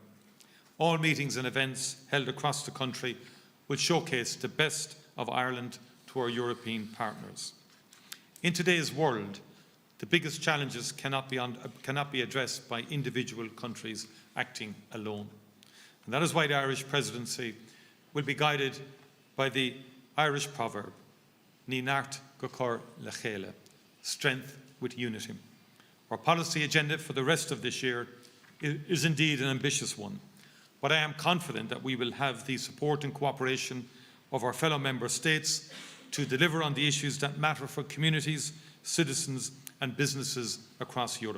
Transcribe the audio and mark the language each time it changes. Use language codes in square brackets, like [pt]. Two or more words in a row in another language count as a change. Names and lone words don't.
[en] All meetings and events held across the country will showcase the best of Ireland to our European partners. In today's world, the biggest challenges cannot be addressed by individual countries acting alone. And that is why the Irish Presidency will be guided by the Irish proverb, [ga] Ní nart go cur le chéile, [en] strength with unity. Our policy agenda for the rest of this year is indeed an ambitious one, but I am confident that we will have the support and cooperation of our fellow member states to deliver on the issues that matter for communities, citizens and businesses across Europe.